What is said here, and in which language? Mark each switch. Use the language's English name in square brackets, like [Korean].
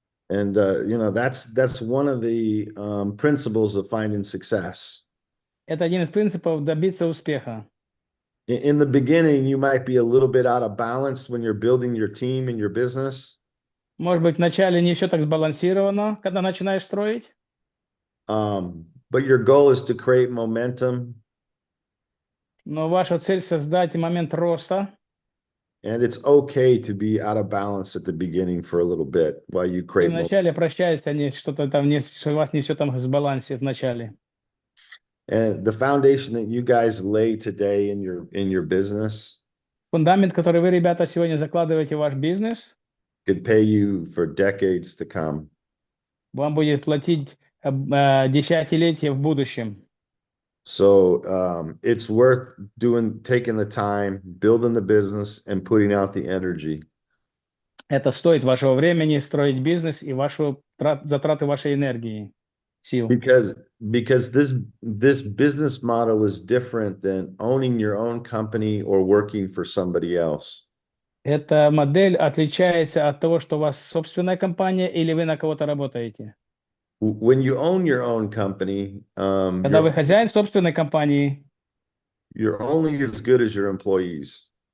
[English] And you know, that's one of the principles of finding success. [Russian] Это один из принципов добиться успеха. [English] In the beginning, you might be a little bit out of balance when you're building your team and your business. [Russian] Может быть, вначале не все так сбалансировано, когда начинаешь строить. [English] But your goal is to create momentum. [Russian] Но ваша цель создать момент роста. [English] And it's okay to be out of balance at the beginning for a little bit while you create. [Russian] И вначале прощается, что-то там у вас не все там в балансе в начале. [English] And the foundation that you guys lay today in your business. [Russian] Фундамент, который вы, ребята, сегодня закладываете в ваш бизнес. [English] Could pay you for decades to come. [Russian] Вам будет платить десятилетия в будущем. [English] So it's worth taking the time, building the business, and putting out the energy. [Russian] Это стоит вашего времени строить бизнес и затраты вашей энергии, сил. [English] Because this business model is different than owning your own company or working for somebody else. [Russian] Эта модель отличается от того, что у вас собственная компания или вы на кого-то работаете? [English] When you own your own company, [Russian] Когда вы хозяин собственной компании, [English] you're only as good as your employees.